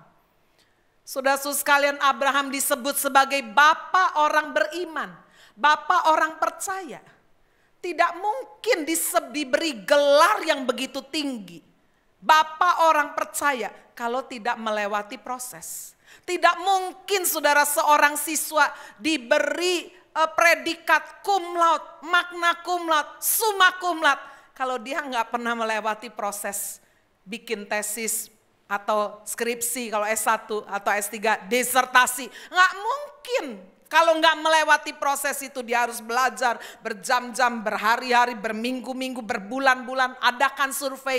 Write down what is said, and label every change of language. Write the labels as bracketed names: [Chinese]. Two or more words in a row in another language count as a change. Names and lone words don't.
[Indonesian] Saudara-saudara sekalian, Abraham disebut sebagai bapa orang beriman, bapa orang percaya. Tidak mungkin diberi gelar yang begitu tinggi. Bapa orang percaya kalau tidak melewati proses. Tidak mungkin saudara seorang siswa diberi predikat [Latin] cum laude, magna cum laude, summa cum laude. [Indonesian] Kalau dia nggak pernah melewati proses bikin tesis atau skripsi kalau S1 atau S3, disertasi. Nggak mungkin. Kalau nggak melewati proses itu dia harus belajar berjam-jam, berhari-hari, berminggu-minggu, berbulan-bulan, adakan survei.